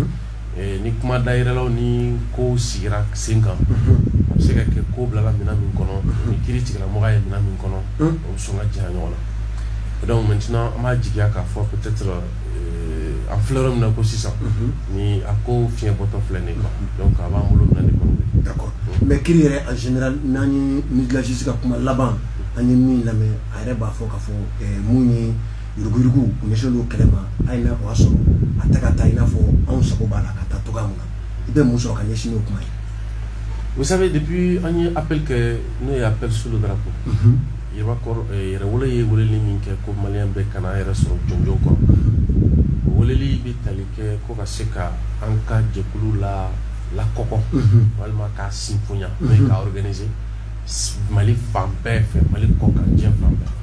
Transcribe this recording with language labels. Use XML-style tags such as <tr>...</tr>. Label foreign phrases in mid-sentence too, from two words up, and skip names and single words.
<bm>ni kuma dayɛlɛlaw ni ko sigira sen kan a bɛ se ka kɛ ko bilala minɛn min kɔnɔ ni kiri tigɛla mɔgɔ ye minɛn min kɔnɔ o bɛ sɔn ka janya ɲɔgɔn na</bm> <fr>donc maintenant</fr> <bm>an b'a jigiya k'a fɔ peut-être an filɛ yɔrɔ min na ko sisan ni a ko fiɲɛ bɔtɔ filɛ nin</bm> <fr>quoi donc</fr> <bm>a b'an bolo minɛn de kɔnɔ.</bm> <fr>D'accord mais</fr> <bm>kiri yɛrɛ</bm> <fr>en général</fr> <bm>n'an ye Nidilagis ka kuma laban an ye min lamɛn a yɛrɛ b'a fɔ k'a fɔ mun ye yuruguyurugu u ɲɛsinnen don kɛlɛ ma a ye na o y'a sɔrɔ a tɛ ka taa i n'a fɔ anw sago b'a la ka taa togoya min na i bɛ mun sɔrɔ ka ɲɛsin n'o kuma ye.</bm> <fr>Vous savez depuis</fr> <bm>an ye appel kɛ n'o ye appel</bm> <fr>sur le drapeau</fr> <bm>Yɛrɛbakɔrɔ yɛrɛwolo ye weleli min kɛ ko maliyɛn bɛɛ kana yɛrɛ sɔrɔ jɔnjɔn kɔrɔ o weleli bɛ tali kɛ ko ka se ka an ka jɛkulu la kɔkɔ walima k'a sinfonya n'o ye k'a organiser Mali fan bɛɛ fɛ Mali kɔ kan diɲɛ fan bɛɛ.</bm>